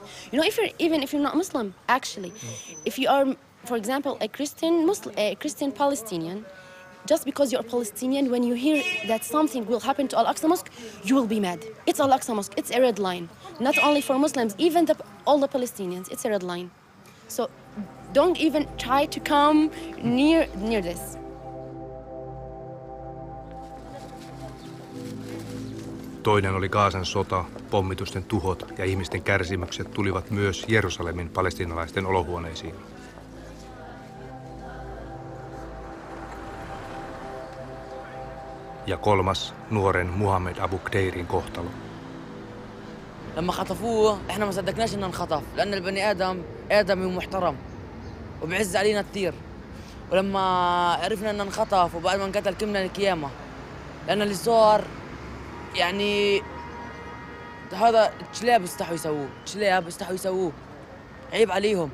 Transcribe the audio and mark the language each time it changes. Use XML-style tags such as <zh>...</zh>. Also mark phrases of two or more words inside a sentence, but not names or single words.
<en>You know, even if you're not Muslim, actually. If you are, for example, a Christian Palestinian, just because you're Palestinian, when you hear that something will happen to Al-Aqsa Mosque, you will be mad. It's Al-Aqsa Mosque, it's a red line. Not only for Muslims, even all the Palestinians, it's a red line. So don't even try to come near this.</en> <fi>Toinen oli Gazan sota, pommitusten tuhot ja ihmisten kärsimykset tulivat myös Jerusalemin palestiinalaisten olohuoneisiin. Ja kolmas, nuoren Muhammed Abu Kteirin kohtalo.</fi> <ar>لما خطفوه احنا ما صدقناش انه انخطف لان البني ادم ادمي ومحترم وبعز علينا كثير. ولما عرفنا انه انخطف وبعد ما انقتل كمنا القيامه لان اللي صار يعني هذا شلاب استحوا يسووه عيب عليهم.</ar>